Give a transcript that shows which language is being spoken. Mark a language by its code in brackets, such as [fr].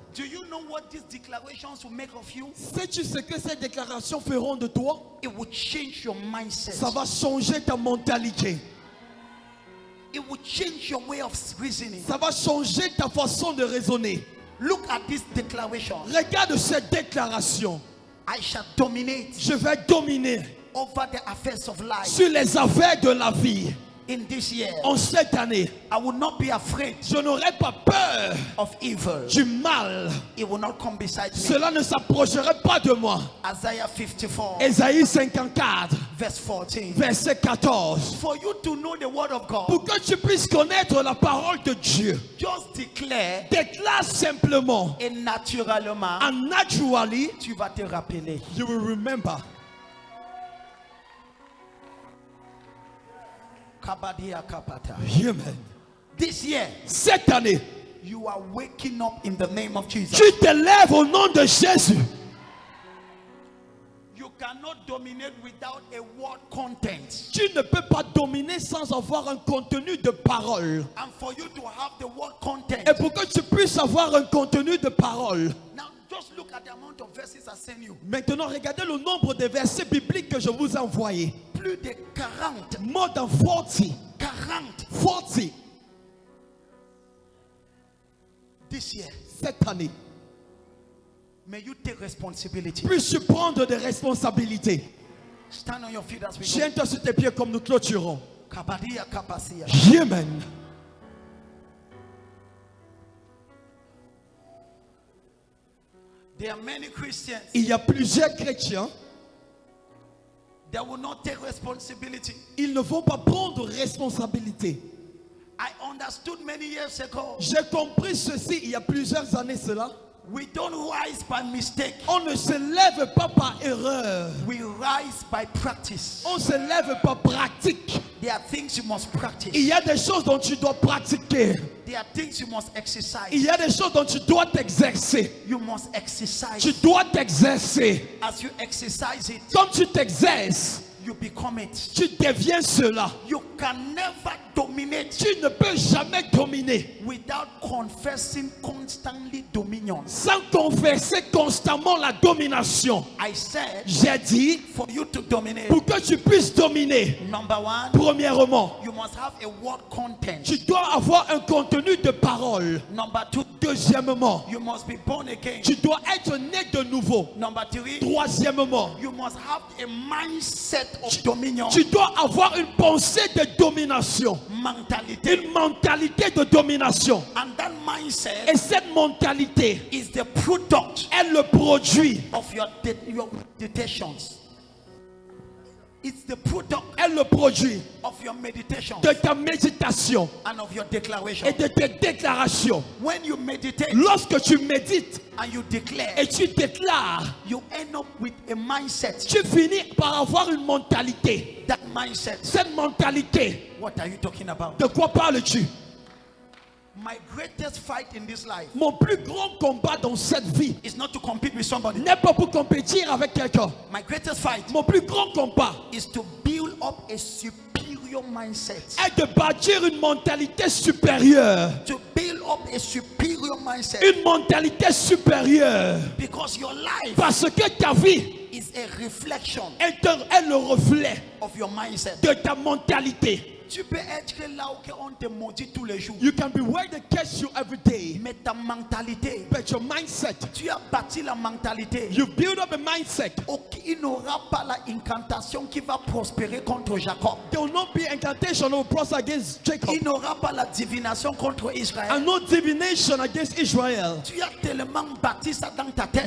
[en] Do you know what these declarations will make of you? [fr] Sais-tu ce que ces déclarations feront de toi? [en] It will change your mindset. [fr] Ça va changer ta mentalité. [en] It will change your way of reasoning. [fr] Ça va changer ta façon de raisonner. [en] Look at this declaration. [fr] Regarde cette déclaration. [en] I shall dominate [fr] Je vais dominer [en] over the affairs of life [fr] sur les affaires de la vie. [en] in this year. [fr] En cette année, [en] I will not be afraid [fr] je n'aurai pas peur [en] of evil. [fr] du mal. [en] It will not come beside me. [fr] Cela ne s'approcherait pas de moi. [en] Isaiah 54 [fr] Ésaïe 54, [en] verse 14. [fr] verset 14. [en] For you to know the word of God, [fr] Pour que tu puisses connaître la parole de Dieu, [en] just declare [fr] déclare simplement. et naturellement [en] And naturally, [fr] tu vas te rappeler. [en] you will remember. Kabadia kapata. Amen. This year [fr] Cette année, [en] you are waking up in the name of Jesus. [fr] tu te lèves au nom de Jésus. [en] You cannot dominate without a word content. [fr] Tu ne peux pas dominer sans avoir un contenu de parole. [en] And for you to have the word content, [fr] Et pour que tu puisses avoir un contenu de parole. [en] now just look at the amount of verses I send you. [fr] Maintenant, regardez le nombre de versets bibliques que je vous ai envoyés. Plus de 40. [en] More than 40. 40 [fr] 40 [en] this year. [fr] cette année. [en] May you take responsibility. [fr] Puisses-tu prendre des responsabilités. [en] Stand on your feet as we go. [fr] Tiens-toi sur tes pieds comme nous clôturons. Kabadia kapasia. [en] Amen. There are many Christians [fr] Il y a plusieurs chrétiens. [en] that will not take responsibility. [fr] Ils ne vont pas prendre responsabilité. [en] I understood many years ago. [fr] J'ai compris ceci il y a plusieurs années cela. [en] We don't rise by mistake. [fr] On ne se lève pas par erreur. [en] We rise by practice. [fr] On se lève par pratique. [en] There are things you must practice. [fr] Il y a des choses dont tu dois pratiquer. [en] There are things you must exercise. [fr] Il y a des choses dont tu dois t'exercer. [en] You must exercise. [fr] Tu dois t'exercer. [en] As you exercise it, [fr] Quand tu t'exerces, [en] you become it. [fr] tu deviens cela. [en] You can never dominate [fr] Tu ne peux jamais dominer [en] without confessing constantly dominion. [fr] sans confesser constamment la domination. [en] I said, [fr] J'ai dit, [en] for you to dominate, [fr] pour que tu puisses dominer, [en] number one, [fr] premièrement, [en] you must have a word content. [fr] tu dois avoir un contenu de parole. [en] Number two, [fr] Deuxièmement, [en] you must be born again. [fr] tu dois être né de nouveau. [en] Number three, [fr] Troisièmement, [en] you must have a mindset of dominion. [fr] tu dois avoir une pensée de domination. [en] Mentality. [fr] Une mentalité de domination. [en] And that mindset [fr] Et cette mentalité [en] is the product [fr] est le produit, [en] of your meditations. It's the product [fr] est le produit [en] of your meditations [fr] de ta méditation [en] and of your declaration. [fr] et de tes déclarations. [en] When you meditate [fr] Lorsque tu médites [en] and you declare, [fr] et tu déclares, [en] you end up with a mindset. [fr] tu finis par avoir une mentalité. [en] That mindset. [fr] Cette mentalité, [en] What are you talking about? [fr] de quoi parles-tu? [en] My greatest fight in this life [fr] Mon plus grand combat dans cette vie [en] is not to compete with somebody. [fr] n'est pas pour compétir avec quelqu'un. [en] My greatest fight [fr] Mon plus grand combat [en] is to build up a superior mindset. [fr] est de bâtir une mentalité supérieure. [en] To build up a superior mindset. [fr] Une mentalité supérieure. [en] Because your life [fr] Parce que ta vie [en] is a reflection [fr] est le reflet [en] of your mindset. [fr] de ta mentalité. Tu peux être là où on te maudit tous les jours. [en] You can be where they catch you every day, [fr] Mais ta mentalité, [en] but your mindset, [fr] tu as bâti la mentalité. [en] you build up a mindset. [fr] Il n'aura pas la incantation qui va prospérer contre Jacob. [en] There will not be incantation or prosper against Jacob, [fr] Il n'aura pas la divination contre Israël. [en] and no divination against Israel. [fr] Tu as tellement bâti ça dans ta tête.